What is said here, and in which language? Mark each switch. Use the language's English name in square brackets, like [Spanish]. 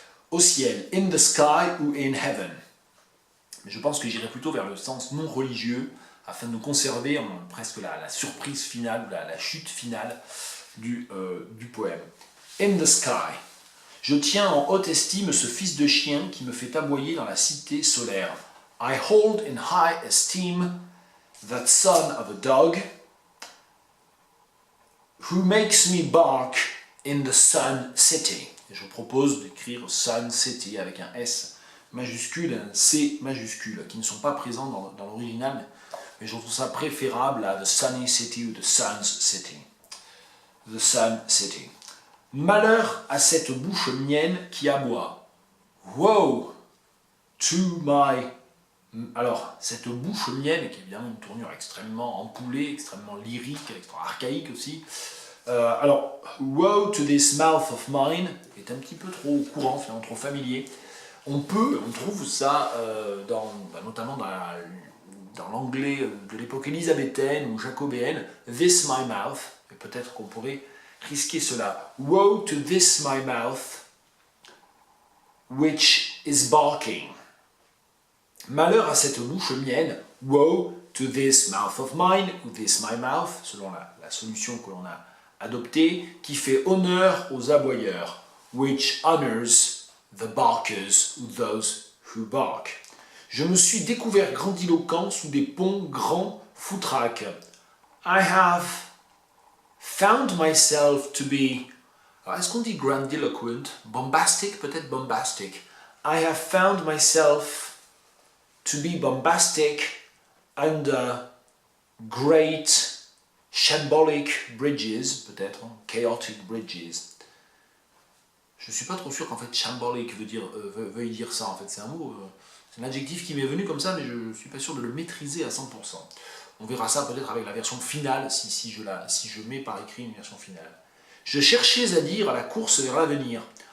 [French] Au ciel, [English] in the sky [French] ou [English] in heaven. [French] Mais je pense que j'irai plutôt vers le sens non religieux, afin de conserver presque la surprise finale, la chute finale du poème. [English] In the sky. [French] Je tiens en haute estime ce fils de chien qui me fait aboyer dans la cité solaire. [English] I hold in high esteem that son of a dog who makes me bark in the Sun City. [French] Et je propose d'écrire Sun City avec un S majuscule et un C majuscule, qui ne sont pas présents dans l'original, mais je trouve ça préférable à The Sunny City ou The Sun's City. The Sun City. Malheur à cette bouche mienne qui aboie. [English] Woe to my... [French] Alors, cette bouche mienne, qui est évidemment une tournure extrêmement empoulée, extrêmement lyrique, extrêmement archaïque aussi. Alors, [English] woe to this mouth of mine [French] est un petit peu trop courant, finalement trop familier. On trouve ça notamment dans l'anglais de l'époque élisabéthaine ou jacobéenne, [English] this my mouth, [French] et peut-être qu'on pourrait risquer cela. [English] Woe to this my mouth, which is barking. [French] Malheur à cette bouche mienne, [English] woe to this mouth of mine, [French] ou [English] this my mouth, [French] selon la solution que l'on a adoptée, qui fait honneur aux aboyeurs, [English] which honors the barkers, [French] ou [English] those who bark. [French] Je me suis découvert grandiloquent sous des ponts grands foutraques. [English] I have found myself to be... [French] Alors, est-ce qu'on dit grandiloquent? [English] Bombastic, peut-être bombastic. I have found myself to be bombastic under great shambolic bridges, peut-être, chaotic bridges. [French] Je ne suis pas trop sûr qu'en fait shambolic veuille dire ça, en fait c'est un mot, c'est un adjectif qui m'est venu comme ça, mais je ne suis pas sûr de le maîtriser à 100%. On verra ça peut-être avec la version finale, si je mets par écrit une version finale. Je cherchais à dire à la course vers l'avenir.